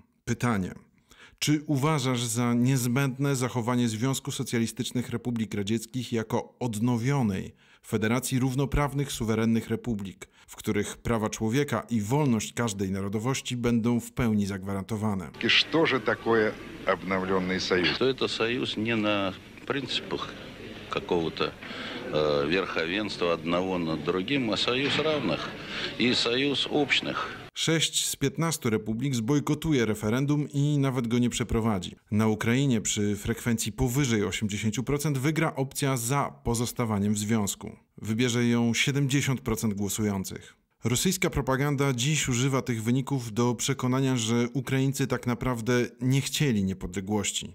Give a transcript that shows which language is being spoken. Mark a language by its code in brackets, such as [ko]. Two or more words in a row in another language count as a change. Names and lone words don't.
[pl] Pytanie: czy uważasz za niezbędne zachowanie Związku Socjalistycznych Republik Radzieckich jako odnowionej Federacji Równoprawnych Suwerennych Republik, w których prawa człowieka i wolność każdej narodowości będą w pełni zagwarantowane? [ru] И что же такое обновленный союз? Это союз не на принципах какого-то верховенства одного над другим, а союз равных и союз общных. [pl] 6 z 15 republik zbojkotuje referendum i nawet go nie przeprowadzi. Na Ukrainie przy frekwencji powyżej 80% wygra opcja za pozostawaniem w związku. Wybierze ją 70% głosujących. Rosyjska propaganda dziś używa tych wyników do przekonania, że Ukraińcy tak naprawdę nie chcieli niepodległości.